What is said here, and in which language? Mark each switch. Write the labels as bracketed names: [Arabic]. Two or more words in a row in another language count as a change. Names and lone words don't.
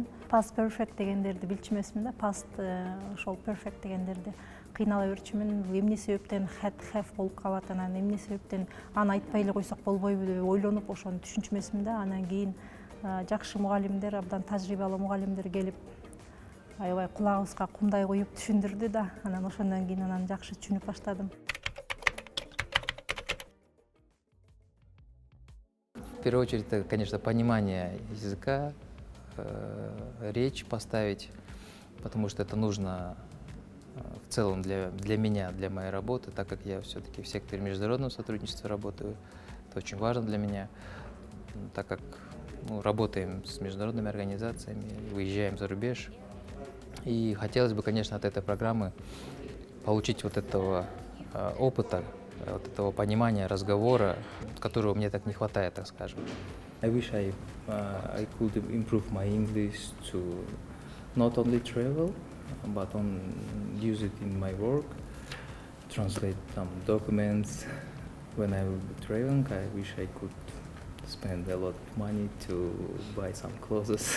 [English] Past perfect [Kyrgyz] дегендерди билчү эмесмин да, past ошол perfect дегендерди кыйнала берчүмүн. Эмне себептен [English] had have [Kyrgyz] болуп калат, анан эмне себептен аны айтпай эле койсок болбойбу деп ойлонуп ошону түшүнчү эмесмин да. Анан кийин жакшы мугалимдер, абдан тажрыйбалуу мугалимдер келип аябай кулагыбызга кумдай коюп түшүндүрдү да. Анан ошондон кийин анан жакшы түшүнүп баштадым. [Russian] В первую очередь, это, конечно, понимание языка, речь поставить, потому что это нужно в целом для меня, для моей работы, так как я все-таки в секторе международного сотрудничества работаю. Это очень важно для меня, так как работаем с международными организациями, выезжаем за рубеж. И хотелось бы, конечно, от этой программы получить вот этого опыта, вот этого понимания, разговора, которого мне так не хватает, так скажем. [English] I wish I could improve my English to not only travel, but use it in my work, translate some documents. When I will be traveling, I wish I could spend a lot of money to buy some clothes.